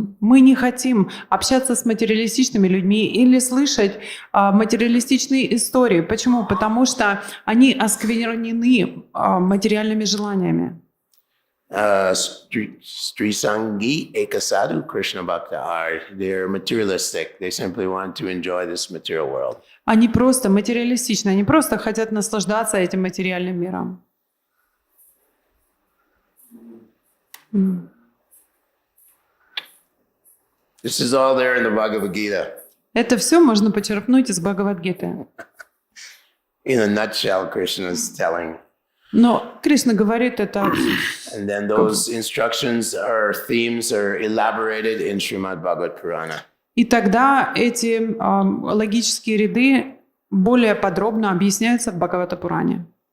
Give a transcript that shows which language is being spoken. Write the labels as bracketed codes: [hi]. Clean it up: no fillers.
[ru] Мы не хотим общаться с материалистичными людьми или слышать материалистичные истории. Почему? Потому что они осквернены материальными желаниями. [bn] Sri Sangi Ekasadu Krishna Bhakta [en] are, they're materialistic. They simply want to enjoy this material world. [ru] Они просто материалистичны, они просто хотят наслаждаться этим материальным миром. [en] This is all there in the Bhagavad Gita. [ru] Это все можно почерпнуть из Бхагавад-гиты. [en] In a nutshell, Krishna is telling. [ru] Но Кришна говорит это. [en] And then those instructions or themes are elaborated in Shrimad-bhagavatan. [ru] И тогда эти логические ряды более подробно объясняются в Бхагавата-пуране.